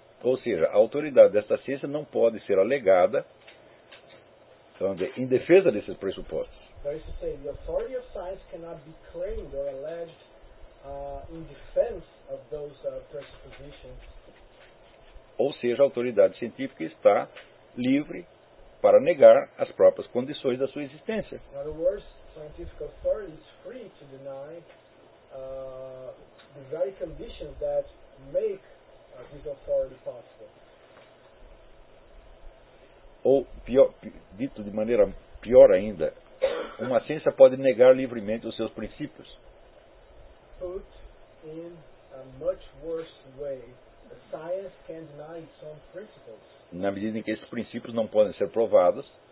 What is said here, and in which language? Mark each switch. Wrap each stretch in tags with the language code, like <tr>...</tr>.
<pt>Ou seja, a autoridade desta ciência não pode ser alegada em defesa desses pressupostos.</pt> <en>That is to say, the authority of science cannot be claimed or alleged in defense of those presuppositions.</en> <pt>Ou seja, a autoridade científica está livre para negar as próprias condições da sua existência.</pt> <en>In other words, scientific authority is free to deny the very conditions that make this authority possible.</en> <pt>Ou, dito de maneira pior ainda, uma ciência pode negar livremente os seus princípios.</pt> <en>Put in a much worse way, the science can deny its own principles.</en> <pt>Na medida em que esses princípios não podem ser provados,</pt>